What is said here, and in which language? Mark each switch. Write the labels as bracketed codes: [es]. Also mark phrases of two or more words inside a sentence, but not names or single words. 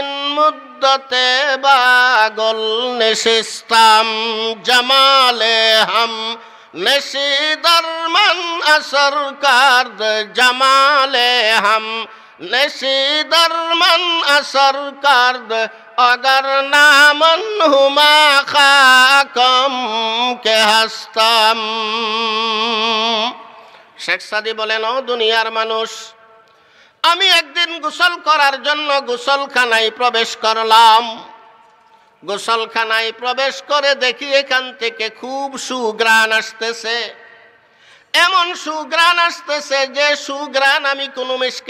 [fa] مدت باگل نشستم جمال هم نشی در من اثر کرد جمال هم نشی در من اثر کرد اگر نامن هما خاکم که هستم [bn] শেখ সাদি বলেন ও দুনিয়ার মানুষ আমি একদিন গোসল করার জন্য গোসলখানায় প্রবেশ করলাম গোসলখানায় প্রবেশ করে দেখি এখান থেকে খুব সুঘ্রাণ আসতেছে এমন সুঘ্রাণ আসতেছে যে সুঘ্রাণ আমি কোনো মিশকে